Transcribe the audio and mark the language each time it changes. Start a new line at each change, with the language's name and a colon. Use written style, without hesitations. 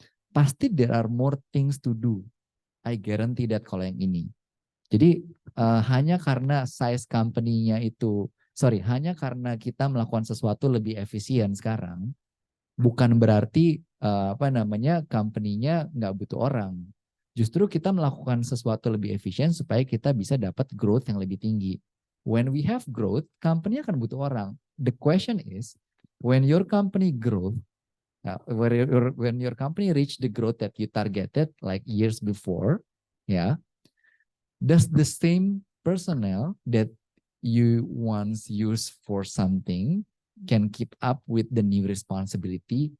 Indonesian: pasti
English: there are more things to do. I guarantee that
Indonesian: kalau yang ini. Jadi hanya karena size company-nya itu, hanya karena kita melakukan sesuatu lebih efisien sekarang, bukan berarti company-nya nggak butuh orang. Justru kita melakukan sesuatu lebih efisien supaya kita bisa dapat growth yang lebih tinggi.
English: When we have growth, company
Indonesian: akan butuh orang.
English: The question is, when your company grow, when your company reach the growth that you targeted like years before, does the same personnel that you once used for something can keep up with the new responsibility?